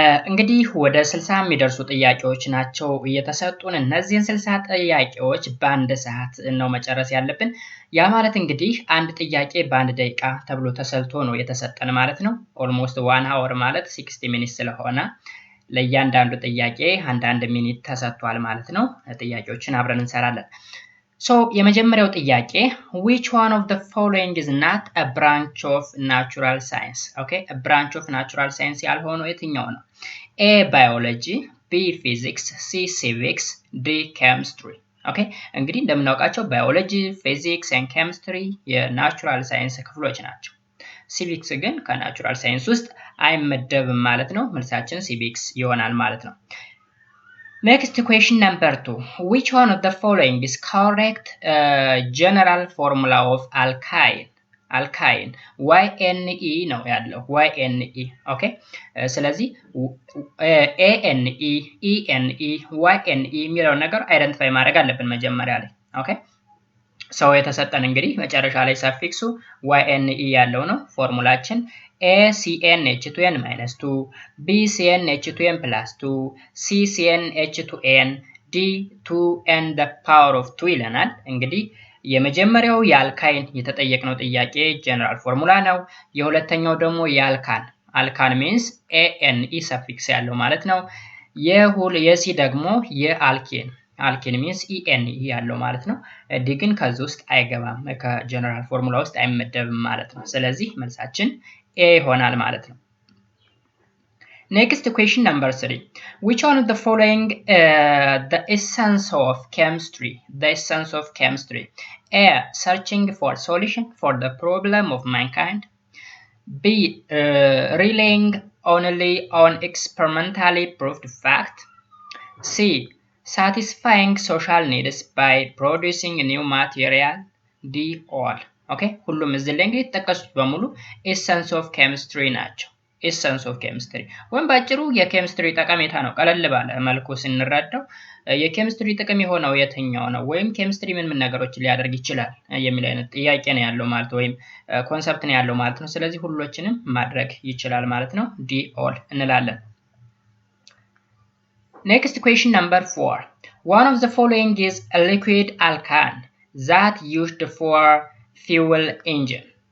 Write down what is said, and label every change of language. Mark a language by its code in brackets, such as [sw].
[am] እንግዲህ ወደ 60 የሚደርሱ ጥያቄዎች ናቸው እየተሰጡን። እነዚህን 60 ጥያቄዎች በአንድ ሰዓት ነው መጨረስ ያለብን። ያ ማለት እንግዲህ አንድ ጥያቄ በአንድ ደቂቃ ተብሎ ተሰልቶ ነው የተሰጠን ማለት ነው። ኦልሞስት [en] 1 hour [am] ማለት 60 ሚኒት ስለሆነ ለእያንዳንዱ ጥያቄ አንድ ሚኒት ተሰጥቷል ማለት ነው። ጥያቄዎችን አብረን እንሰራለን። So የመጀመሪያው ጥያቄ [en] which one of the following is not a branch of natural science? Okay, a branch of natural science [am] ያልሆነው የትኛው ነው? [en] A biology, B physics, C civics, D chemistry. [am] Okay, እንግዲህ እንደምናውቃቸው ባዮሎጂ፣ ፊዚክስ [en] and chemistry [am] የናቹራል ሳይንስ ክፍሎች ናቸው። ሲቪክስ ግን ከናቹራል ሳይንስ ውስጥ አይመደብም ማለት ነው። መልሳችን ሲቪክስ ይሆናል ማለት ነው። [en] Next question number 2. Which one of the following is correct general formula of alkyne? Alkyne YNE [am] ነው ያለው [en] YNE. [am] Okay, ስለዚህ ANE, ENE, YNE የሚለው ነገር አይደንቲፋይ ማድረግ አለብን መጀመሪያ ላይ። ኦኬ ሰው የተሰጠን እንግዲህ መጨረሻ ላይ ሰፊክሱ YNE ያለው ነው ፎርሙላችን ACnH2n - 2 BCnH2n + 2 CCnH2n D2n [en] the power of 2 [am] ይለናል። እንግዲህ የመጀመሪያው የአልካይን የተጠየቅነው ጥያቄ ጀነራል ፎርሙላ ነው። የሁለተኛው ደግሞ የአልካን አልካን ሚንስ ANE ሰፊክስ ያለው ማለት ነው። የሲ ደግሞ የአልኬን አልኬን ሚንስ ENE ያለው ማለት ነው። ዲ ግን ከዚህ ውስጥ አይገባም ከጀነራል ፎርሙላ ውስጥ አይመደብም ማለት ነው። ስለዚህ መልሳችን A ይሆናል ማለት ነው። [en] Next question number 3. Which one of the following the essence of chemistry? The essence of chemistry. A. Searching for solution for the problem of mankind. B. Relying only on experimentally proved fact. C. Satisfying social needs by producing new material. D. All. [am] ኦኬ ሁሉም እዚህ ላይ እንግዲህ ተጠቀሱት በሙሉ ኤሰንስ ኦፍ ኬሚስትሪ ናቸው። ኤሰንስ ኦፍ ኬሚስትሪ ወይም ባጭሩ የኬሚስትሪ ጠቀሜታ ነው። ቀለል ባለ መልኩ ስንረዳው የኬሚስትሪ ጥቅም የሆነው የትኛው ነው ወይም ኬሚስትሪ ምን ነገሮችን ሊያደርግ ይችላል የሚል አይነት ጥያቄ ነው ያለው ማለት ወይም ኮንሰፕት ነው ያለው ማለት ነው። ስለዚህ ሁሉንም ማድረግ ይችላል ማለት ነው። ዲ ኦል እንላለን። [en] Next question number 4. One of the following is a liquid alkane that used for fuel engine.